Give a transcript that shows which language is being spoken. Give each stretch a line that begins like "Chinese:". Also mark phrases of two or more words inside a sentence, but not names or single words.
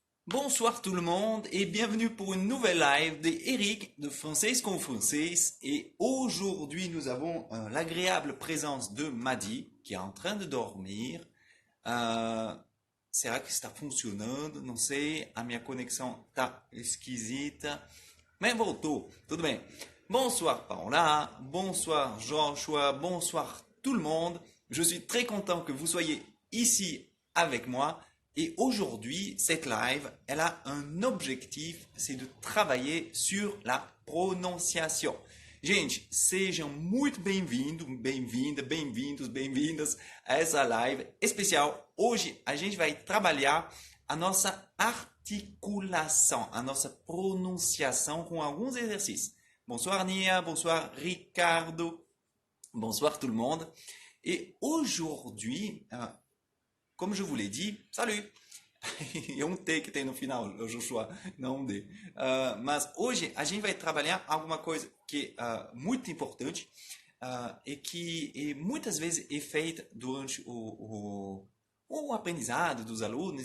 French: Bonsoir tout le monde et bienvenue pour une nouvelle live d'Eric de Français comme Français. Et aujourd'hui, nous avons l'agréable présence de Madi qui est en train de dormir.
Portuguese: Uh, será que está funcionando? Não sei, a minha conexão tá esquisita. Mas voltou, tudo bem.
French: Bonsoir Paola, bonsoir Joshua, bonsoir tout le monde. Je suis très content que vous soyez ici avec moi. Et aujourd'hui, cette live, elle a un objectif, c'est de travailler sur la prononciation.
Portuguese: Gente, sejam muito bem-vindos, bem-vinda, bem-vindos, bem-vindas a essa live especial. Hoje a gente vai trabalhar a nossa articulação, a nossa pronunciação com alguns exercícios.
French: Bonsoir Nia, bonsoir Ricardo, bonsoir tout le monde. Et aujourd'hui, como je vous l'ai dit, salut!
Portuguese: É um T que tem no final, Joshua, não um D. Mas hoje a gente vai trabalhar alguma coisa que é muito importante e que muitas vezes é feita durante o aprendizado dos alunos.